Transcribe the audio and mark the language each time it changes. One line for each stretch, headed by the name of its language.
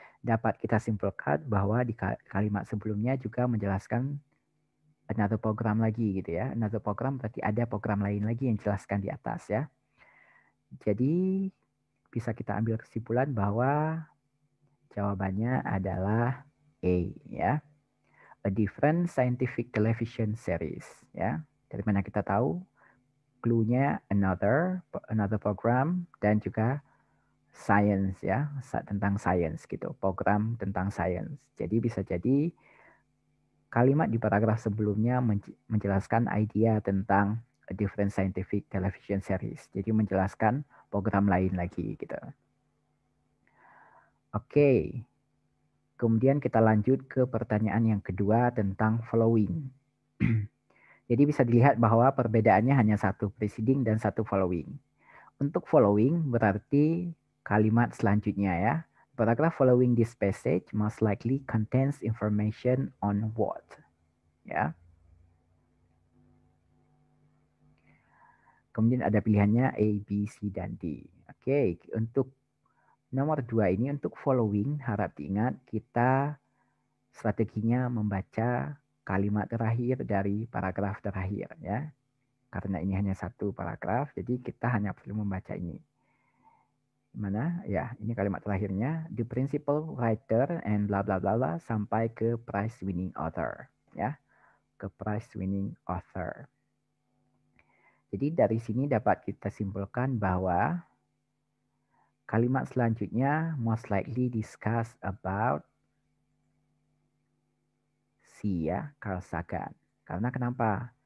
Indonesian: dapat kita simpulkan bahwa di kalimat sebelumnya juga menjelaskan
English: another program
Indonesian: lagi gitu ya. Another program berarti ada program lain lagi yang dijelaskan di atas ya. Jadi bisa kita ambil kesimpulan bahwa jawabannya adalah A ya.
English: A different scientific television series ya.
Indonesian: Dari mana kita tahu? Clue-nya another program dan juga science ya, tentang science gitu, program tentang science. Jadi bisa jadi kalimat di paragraf sebelumnya menjelaskan idea tentang
English: a different scientific television series.
Indonesian: Jadi menjelaskan program lain lagi gitu. Oke. Kemudian kita lanjut ke pertanyaan yang kedua tentang following. Jadi bisa dilihat bahwa perbedaannya hanya satu preceding dan satu following. Untuk following berarti kalimat selanjutnya ya.
English: Paragraph following this passage most likely contains information on what.
Indonesian: Ya. Kemudian ada pilihannya A, B, C, dan D. Oke, untuk nomor 2 ini untuk following harap diingat kita strateginya membaca kalimat terakhir dari paragraf terakhir ya. Karena ini hanya satu paragraf, jadi kita hanya perlu membaca ini. Mana? Ya, ini kalimat terakhirnya.
English: The principal writer and bla bla bla bla
Indonesian: sampai ke
English: prize winning author.
Indonesian: Ya, ke
English: prize winning author.
Indonesian: Jadi dari sini dapat kita simpulkan bahwa kalimat selanjutnya
English: most likely discuss about C
Indonesian: ya, Carl Sagan. Karena kenapa?